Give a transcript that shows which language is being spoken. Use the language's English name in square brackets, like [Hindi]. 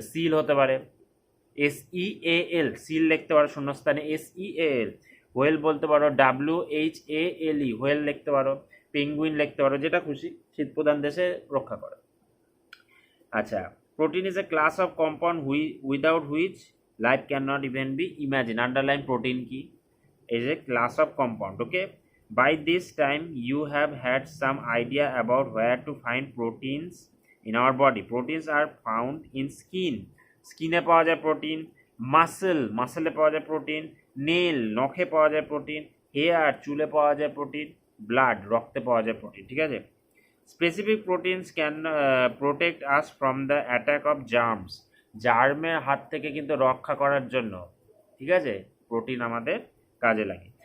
[Bangla] Seal হতে পারে, SEAL, seal লিখতে পারো শূন্যস্থানে, SEAL। হোয়েল বলতে পারো, WHALE, হোয়েল লিখতে পারো। পেঙ্গুইন লিখতে পারো, যেটা খুশি, শীত প্রধান দেশে রক্ষা করে। [English] আচ্ছা, protein is a class of compound without which life can not even be imagine. [Bangla] Underline protein কি? [English] is a class of compound. Okay, by this time you have had some idea about where to find proteins in our body. Proteins are found in skin [Bangla] এ পাওয়া যায় protein, মাসেলে পাওয়া যায় protein, nail নখে পাওয়া যায় protein, hair চুলে পাওয়া যায় প্রোটিন, ব্লাড রক্তে পাওয়া যায় প্রোটিন, ঠিক আছে। [English] specific proteins can protect us from the attack of germs, [Bangla] জার্মের হাত থেকে কিন্তু রক্ষা করার জন্য, ঠিক আছে, প্রোটিন আমাদের কাজে লাগে।